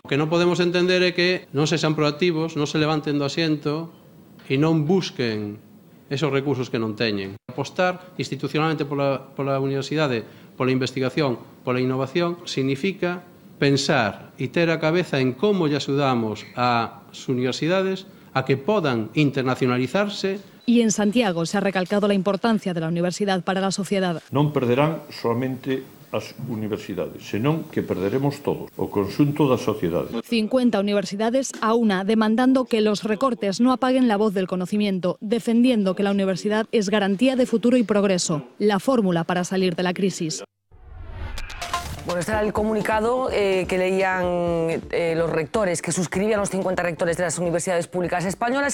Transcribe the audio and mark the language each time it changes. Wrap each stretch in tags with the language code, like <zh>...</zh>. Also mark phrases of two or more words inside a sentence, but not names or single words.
<gl>O que non podemos entender é que non sexan proactivos, non se levanten do asiento e non busquen esos recursos que non teñen. Apostar institucionalmente pola universidade, pola investigación, pola innovación, significa pensar e ter a cabeza en como lle axudamos ás universidades a que podan internacionalizarse.</gl> <es>Y en Santiago se ha recalcado la importancia de la universidad para la sociedad.</es> <gl>Non perderán solamente as universidades, senón que perderemos todos, o conxunto da sociedade.</gl> <es>50 universidades a una, demandando que los recortes no apaguen la voz del conocimiento, defendiendo que la universidad es garantía de futuro y progreso, la fórmula para salir de la crisis. Bueno, este era el comunicado que leían los rectores, que suscribían los 50 rectores de las universidades públicas españolas.</es>